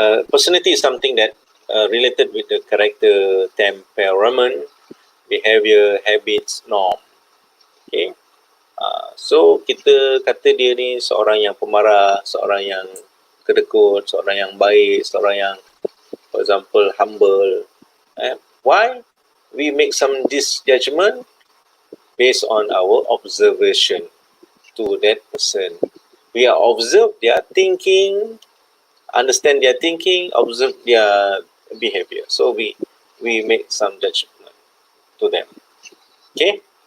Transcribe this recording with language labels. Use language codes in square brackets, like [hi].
[en] Personality is something that related with the character, temperament, behavior, habits, norm. Okay. [ms] So kita kata dia ni seorang yang pemarah, seorang yang kedekut, seorang yang baik, seorang yang, [en] for example, humble. Why? We make some this judgment based on our observation to that person. We are observe their thinking, understand their thinking, observe their behavior. So we make some judgment to them. Okay.